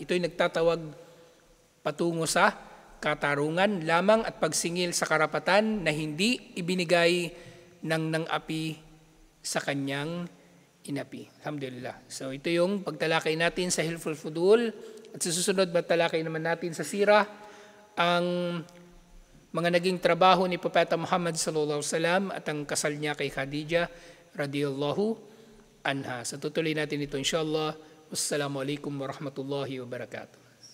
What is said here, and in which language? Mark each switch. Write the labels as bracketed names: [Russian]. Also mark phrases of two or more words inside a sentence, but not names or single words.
[Filipino] Ito'y nagtatawag patungo sa katarungan lamang at pagsingil sa karapatan na hindi ibinigay ng api sa kanyang inapi. Alhamdulillah. So ito yung pagtalakay natin sa Hilful Fudul at sa susunod matalakay naman natin sa sirah ang mga naging trabaho ni Propeta Muhammad [Arabic] صلى الله عليه وسلم [Filipino] at ang kasal niya kay Khadijah [Arabic] رضي الله عنها. [Filipino] So tutuloy natin ito inshallah. [Arabic] والسلام عليكم ورحمة الله وبركاته.